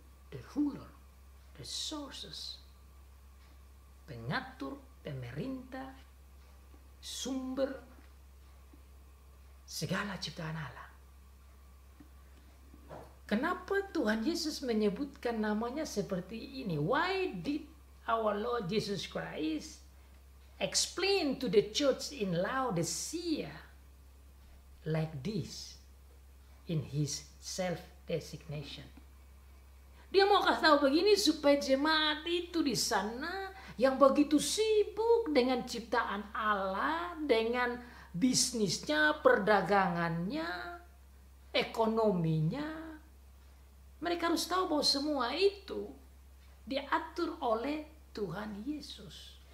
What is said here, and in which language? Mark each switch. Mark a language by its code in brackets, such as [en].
[en] The ruler, the sources. [id] Pengatur, pemerintah, sumber segala ciptaan Allah. Kenapa Tuhan Yesus menyebutkan namanya seperti ini? [en] Why did our Lord Jesus Christ explain to the church in Laodicea like this in his self-designation. [id] Dia mau kasih tahu begini supaya jemaat itu di sana yang begitu sibuk dengan ciptaan Allah, dengan bisnisnya, perdagangannya, ekonominya, mereka harus tahu bahwa semua itu diatur oleh Tuhan Yesus.